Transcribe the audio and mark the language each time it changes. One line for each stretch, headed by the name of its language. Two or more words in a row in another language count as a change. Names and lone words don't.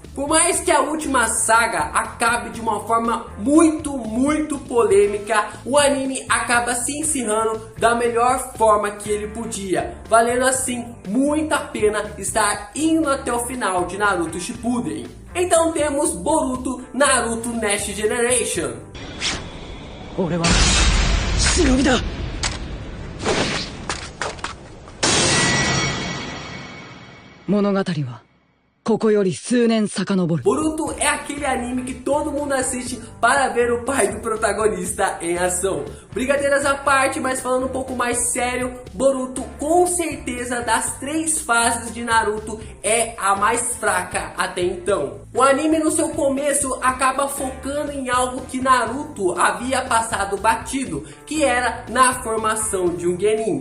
Portuguese: Por mais que a última saga acabe de uma forma muito polêmica, o anime acaba se encerrando da melhor forma que ele podia, valendo assim muito a pena estar indo até o final de Naruto Shippuden. Então temos Boruto Naruto Next Generation.
Japanese: 俺は忍びだ。物語はここより数年遡る。
Portuguese: Boruto é aquele anime que todo mundo assiste para ver o pai do protagonista em ação. Brincadeiras à parte, mas falando um pouco mais sério, Boruto com certeza das 3 fases de Naruto é a mais fraca até então. O anime no seu começo acaba focando em algo que Naruto havia passado batido, que era na formação de um Genin.